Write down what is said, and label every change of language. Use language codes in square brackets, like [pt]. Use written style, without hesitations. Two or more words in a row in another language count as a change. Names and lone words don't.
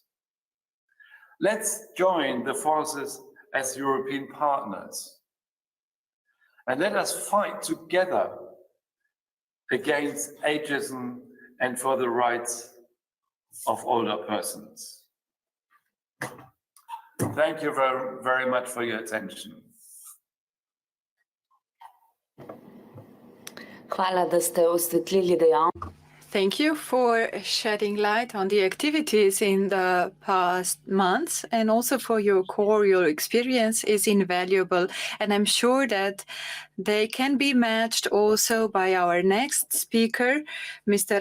[en] Let's join the forces as European partners, and let us fight together against ageism and for the rights of older persons. Thank you very, very much for your attention. [sl] Hvala, da ste osvetlili dejavnost. [en] Thank you for shedding light on the activities in the past months, and also for your core. Your experience is invaluable, and I'm sure that they can be matched also by our next speaker, Mr.